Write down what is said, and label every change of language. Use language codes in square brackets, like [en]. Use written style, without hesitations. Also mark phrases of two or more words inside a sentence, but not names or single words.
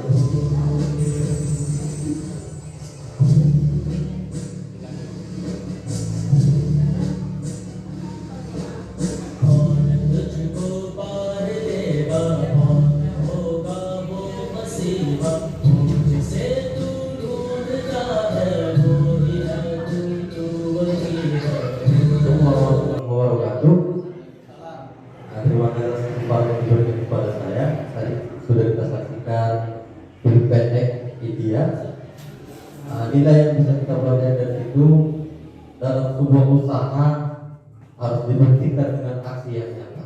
[hi] कौन तुझको पार देगा कौन होगा वो मसीहा जिसे तू ढूंढता है वो ही है तू वही है। [id] Wabarakatuh. Terima kasih atas kesempatan yang diberikan kepada saya. Tadi sudah kita saksikan film pendek India. Nilai yang bisa kita pelajari dari itu dalam sebuah usaha harus dibuktikan dengan aksi yang nyata.